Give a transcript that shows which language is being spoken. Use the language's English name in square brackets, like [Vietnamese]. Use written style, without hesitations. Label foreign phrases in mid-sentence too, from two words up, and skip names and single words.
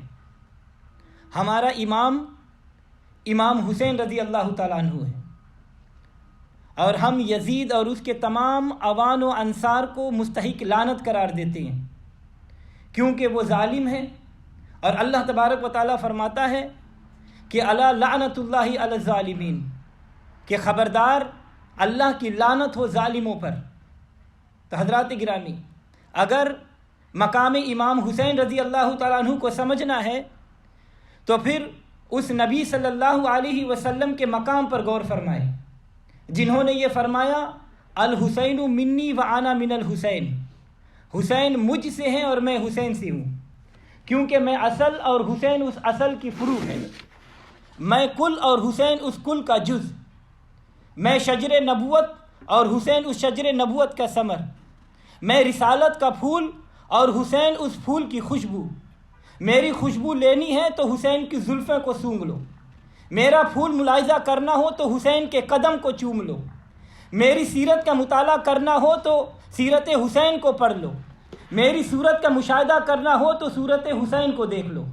[Urdu] ہمارا امام حسین [Arabic] رضی اللہ تعالیٰ عنہ [Urdu] ہے، اور ہم یزید اور اس کے تمام اوان و انصار کو مستحق لعنت قرار دیتے ہیں، کیونکہ وہ ظالم ہے، اور [Arabic] اللہ تبارک و تعالیٰ [Urdu] فرماتا ہے کہ [Arabic] الا لعنت اللہ علی الظالمین، [Urdu] کہ خبردار اللہ کی لعنت ہو ظالموں پر۔ تو حضرات گرامی، اگر مقام امام حسین [Arabic] رضی اللہ تعالیٰ عنہ [Urdu] کو سمجھنا ہے تو پھر اس نبی [Arabic] صلی اللہ علیہ وسلم [Urdu] کے مقام پر غور فرمائے جنہوں نے یہ فرمایا الحسین [Arabic] منی و انا من الحسین، [Urdu] حسین مجھ سے ہیں اور میں حسین سے ہوں، کیونکہ میں اصل اور حسین اس اصل کی فروع ہے، میں کل اور حسین اس کل کا جز، میں شجر نبوت اور حسین اس شجر نبوت کا ثمر، میں رسالت کا پھول اور حسین اس پھول کی خوشبو، میری خوشبو لینی ہے تو حسین کی زلفیں کو سونگھ لو، میرا پھول ملاحظہ کرنا ہو تو حسین کے قدم کو چوم لو، میری سیرت کا مطالعہ کرنا ہو تو سیرت حسین کو پڑھ لو، میری صورت کا مشاہدہ کرنا ہو تو صورت حسین کو دیکھ لو۔